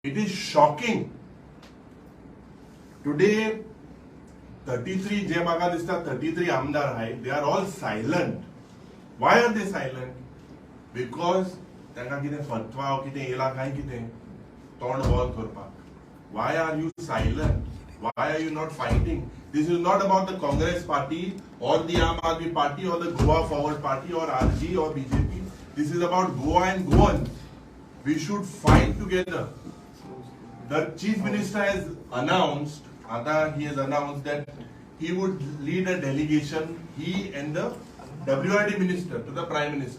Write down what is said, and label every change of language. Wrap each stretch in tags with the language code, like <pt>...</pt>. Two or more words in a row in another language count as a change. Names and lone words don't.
<en>It is shocking. Today,</en> <kok>33 जे म्हाका दिसता 33 आमदार आहाय,</kok> <en>they are all silent. Why are they silent? Because</en> <kok>तांकां कितें फतवा ओ कितें येला काय कितें तोंड बंद करपाक.</kok> <en>Why are you silent? Why are you not fighting? This is not about the Congress party or the Aam Aadmi party or the Goa Forward party or RG or BJP. This is about Goa and Goans. We should fight together. The Chief Minister has announced, he has announced that he would lead a delegation, he and the WRD Minister to the Prime Minister.</en>